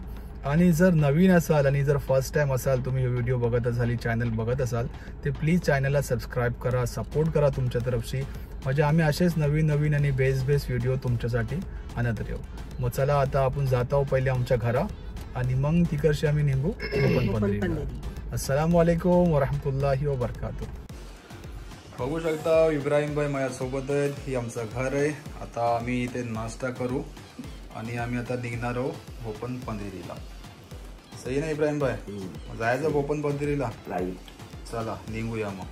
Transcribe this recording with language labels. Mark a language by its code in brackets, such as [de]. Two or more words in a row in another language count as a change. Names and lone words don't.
[mr] आणि जर नवीन असाल आणि जर [en] first time [mr] असाल, तुम्ही व्हिडिओ बघत असाल, चॅनल बघत असाल, ते प्लीज चॅनलला सबस्क्राईब करा, सपोर्ट करा तुमच्या तरफशी, म्हणजे आम्ही असेच नवीन आणि [en] best video [mr] तुमच्यासाठी आणत राहू। मग चला आता आपण जातो पहिले आमच्या घरा आणि मग तिकडचे आम्ही निघू भोपन पंधेरीला। [ar] السلام عليكم ورحمة الله وبركاته. [mr] बघू शकता इब्राहिम भाई माझ्यासोबत आहेत, ही आमचं घर आहे। आता आम्ही इथे नाश्ता करू आणि आम्ही आता निघणार आहोत भोपन पंधेरीला। सही ना इब्राहिम भाई, जायचं भोपन पंधेरीला? चला निघूया मग।